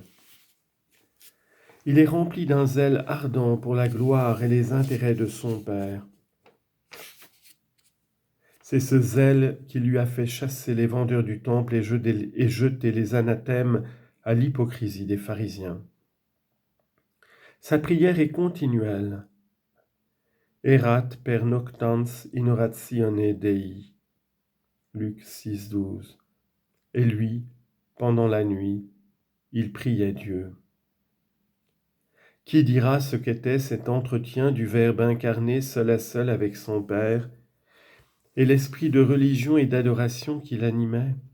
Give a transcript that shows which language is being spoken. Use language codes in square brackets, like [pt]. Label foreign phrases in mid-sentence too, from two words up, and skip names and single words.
[fr] Il est rempli d'un zèle ardent pour la gloire et les intérêts de son Père. C'est ce zèle qui lui a fait chasser les vendeurs du temple et jeter les anathèmes à l'hypocrisie des pharisiens. Sa prière est continuelle. [la] Erat per noctans in oratione Dei. [fr] Luc 6, 12. Et lui, pendant la nuit, il priait Dieu. Qui dira ce qu'était cet entretien du Verbe incarné seul à seul avec son Père et l'esprit de religion et d'adoration qui l'animait?